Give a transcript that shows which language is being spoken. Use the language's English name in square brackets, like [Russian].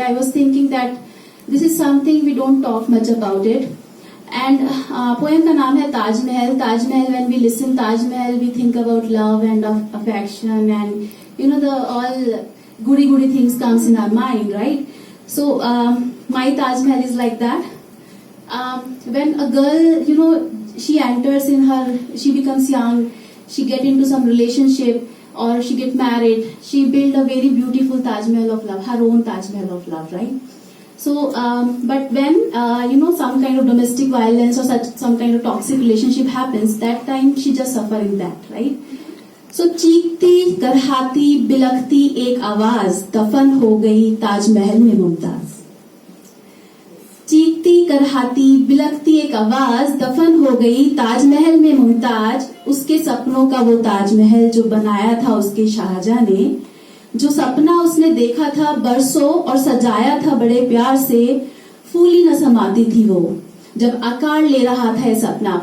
[English] I was thinking that this is something we don't talk much about it, and [Hindi] poem का नाम है Taj Mahal. [English] Taj Mahal, when we listen Taj Mahal we think about love and affection and you know the all goody things comes in our mind, right? So my Taj Mahal is like that. When a girl, she enters she becomes young, she get into some relationship or she get married, she build a very beautiful Taj Mahal of love, her own Taj Mahal of love, right? So, but when some kind of domestic violence or some kind of toxic relationship happens, that time she just suffer in that, right? [Hindi] So चीखती करहाती बिलखती एक आवाज दफन हो गई ताजमहल में मुमताज। चीखती करहाती बिलखती एक आवाज दफन हो गई ताजमहल में मुमताज। उसके सपनों का वो ताजमहल जो बनाया था उसके शाहजहां ने, जो सपना उसने देखा था बरसों और सजाया था बड़े प्यार से, फूली न समाती थी वो जब आकार ले रहा था ये सपना।